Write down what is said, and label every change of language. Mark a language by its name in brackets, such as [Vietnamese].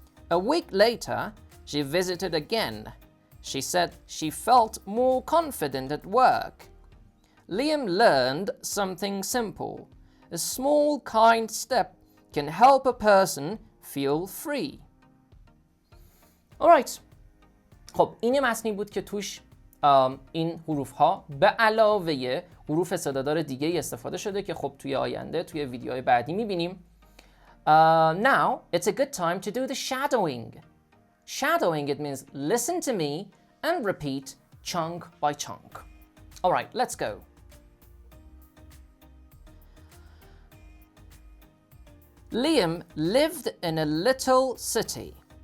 [English] A week later, she visited again. She said she felt more confident at work. Liam learned something simple. A small kind step can help a person feel free. Alright. [Persian] خب این متنی بود که توش این حروف ها به علاوه حروف صدادار دیگه استفاده شده که خب توی آینده توی ویدیوهای بعدی میبینیم. [English] Now it's a good time to do the shadowing. Shadowing, it means listen to me and repeat chunk by chunk. Alright, let's go. Liam lived in a little city.